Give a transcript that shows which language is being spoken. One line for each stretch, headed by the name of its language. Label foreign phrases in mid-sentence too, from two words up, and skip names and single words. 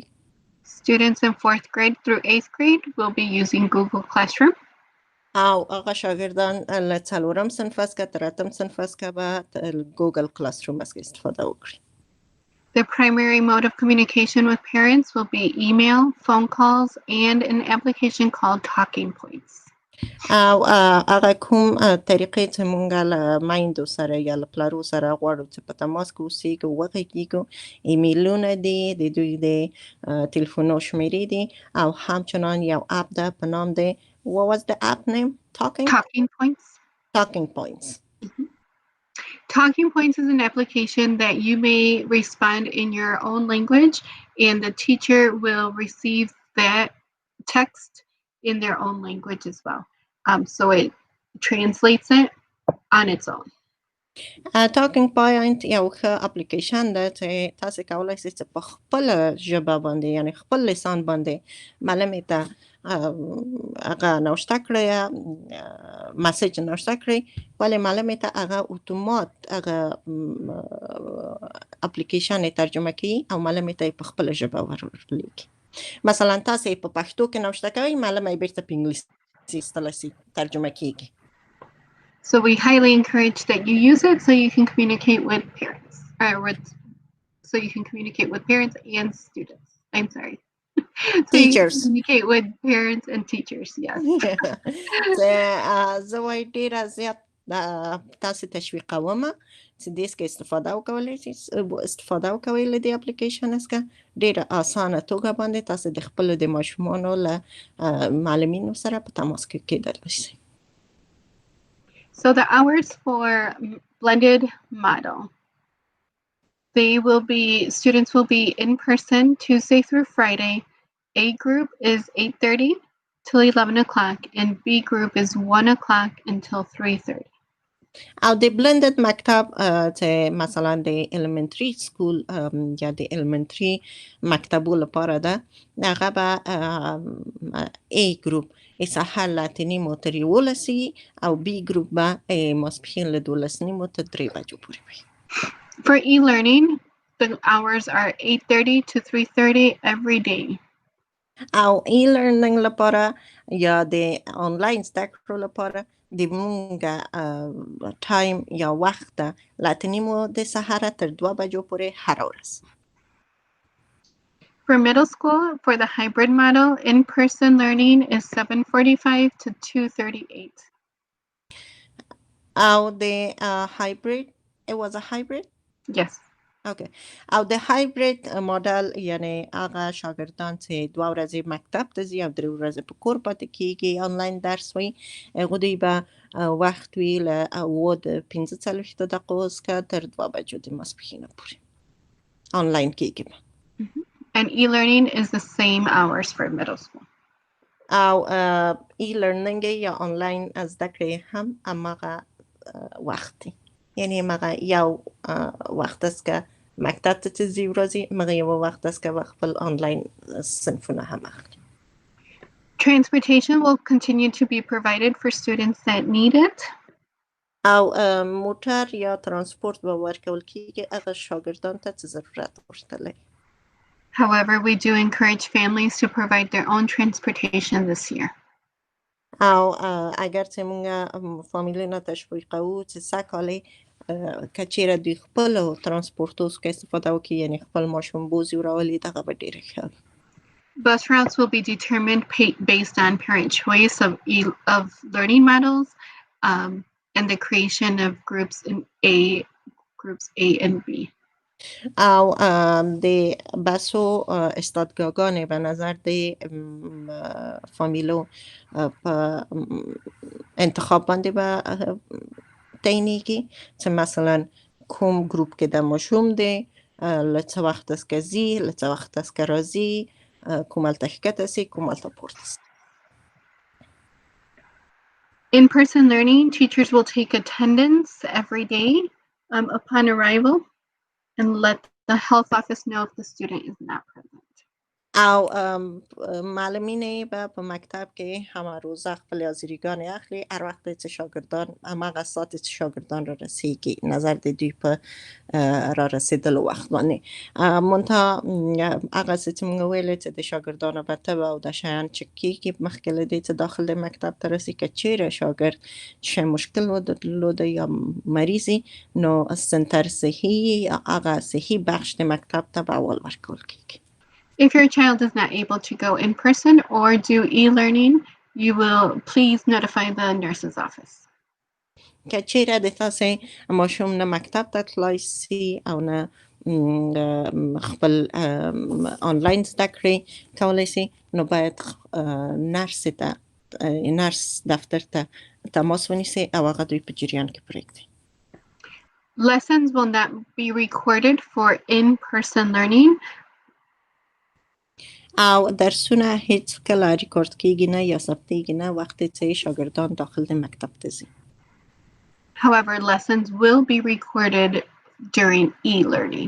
English: Students in 4th grade through 8th grade will be using Google Classroom.
Pashto: او هغه شاګردان له څلورم صنفه څخه تر اتم صنفه څخه به ګوګل کلاس روم څخه استفاده وکړي.
English: The primary mode of communication with parents will be email, phone calls, and an application called Talking Points.
Pashto: او هغه کوم طریقې چې مونږ له میندو سره یا له پلارو سره غواړو چې په تماس کې اوسېږو وغږېږو، ایمیلونه دي، د دوی د تلیفونو شمیرې دي او همچنان یو اپ ده په نام د
English: what was the app name? Talking Points. Talking Points. Talking Points is an application that you may respond in your own language and the teacher will receive that text in their own language as well. So it translates it on its own.
Pashto: Talking Point یو ښه اپلیکیشن ده چې تاسو کولی شئ چې په خپل ژبه باندې یعنی خپل لسان باندې معلمې ته هغه نوشته کړئ، مسیج نوشته کړئ، ولی معلمې ته هغه اتومات هغه اپلیکیشن ترجمه کوي او معلمې ته په خپل ژبه ورلیږي. مثلا تاسو په پښتو کې نوشته کوئ، معلمې بیرته په انګلیسي ایستلی ترجمه کیږي.
English: So we highly encourage that you use it so you can communicate with parents, so you can communicate with parents and students. I'm sorry. Teachers. So you can communicate with parents and teachers, yes.
Pashto: زه وایي ډېره زیات تاسو تشویقوم چې دې څخه استفاده وکوئ له دې اپلیکیشن څخه. ډېره اسانه توګه باندې تاسو د خپلو د ماشومانو له معلمینو سره په تماس کې کېدلی شئ.
English: So the hours for blended model, students will be in person Tuesday through Friday. A group is 8:30 till 11 o'clock and B group is 1 o'clock until 3:30.
Pashto: او د بلندد مکتب چې مثلا د
English: elementary school
Pashto: یا د elementary مکتبو لپاره ده، هغه به
English: A group
Pashto: سهار له 8:30 تر 11 او
English: B group
Pashto: به ماسپښین له 12:30 تر 3 بجو پورې وي.
English: For e-learning, the hours are 8:30 to 3:30 every day.
Pashto: او e-learning لپاره یا د آنلاین زده کړو لپاره د مونږ ټایم یا وخت ده له 8:30 د سهار تر 2 بجو پورې هر ورځ.
English: For middle school, for the hybrid model, in-person learning is 7:45 to 2:38.
Pashto: او د
English: hybrid, it was a hybrid? Yes. Okay.
Pashto: او د hybrid ماډل یعنی هغه شاګردان چې 2 ورځې مکتب ته ځي او 3 ورځې په کور پاتې کیږي، آنلاین درس وي، هغه دوی به وخت وي له 45 دقیقو څخه تر 2 بجو د ماسپښین پورې آنلاین کیږي.
English: And e-learning is the same hours for middle school.
Pashto: او e-learning یا آنلاین زده کړې هم هماغه وخت دی، یعنی هماغه یو وخت
Persian: است که
Pashto: مکتب ته چې ځي ورځي، هماغه یو وخت
Persian: است که
Pashto: خپل آنلاین صنفونه هم اخلي.
English: Transportation will continue to be provided for students that need it.
Pashto: او موټر یا ترانسپورت به ورکول کیږي هغه شاګردان ته چې ضرورت ورته لري.
English: However, we do encourage families to provide their own transportation this year.
Pashto: او اگر چې موږ فامیلونه تشویق کوو چې سږ که چیرې دوی خپلو ترانسپورټو څخه استفاده وکړي، یعنې خپل ماشوم بوځي وراولي، دغه به ډېره ښه وي.
English: Bus routes will be determined based on parent choice of learning models, and the creation of groups A and B.
Pashto: او د بسو استادګاګانې به نظر د فامیلو په انتخاب باندې به تعینېږي، چې مثلا کوم ګروپ کې د ماشوم دی، له څه وخت څخه ځي، له څه وخت څخه راځي، کومهلته ښکته سي، کومهلته پورته سي.
English: In-person learning, teachers will take attendance every day upon arrival and let the health office know if the student is not present.
Pashto: او معلمین به په مکتب کې
Persian: همه روزه
Pashto: خپل حاضریګانې اخلي، هر وخت چې شاګردان همغه ساعت چې شاګردان را رسیږي، نظر د دوی په را رسیدلو وخت باندې. منتها هغه څه چې موږ ویلې چې د شاګردانو به طب او د شیان چک کېږي مخکې له دې چې داخل د مکتب ته رسي. که چیرې شاګرد شی مشکل درلوده یا مریضي، نو سنتر صحي یا هغه صحي بخش د مکتب ته به اول ورکول کېږي.
English: If your child is not able to go in person or do e-learning, you will please notify the nurse's office.
Pashto: که چیرې د تاسې ماشوم نه مکتب ته تلای سي او نه خپل آنلاین زده کړې کولی سي، نو باید نرس دفتر ته تماس ونیسي او هغه دوی په جریان کې پرېږدي.
English: Lessons will not be recorded for in-person learning.
Pashto: او درسونه هیڅ کله ریکارد کېږي نه یا ثبتېږي نه وخت چې شاګردان داخل د مکتب ته ځي.
English: However, lessons will be recorded during e-learning.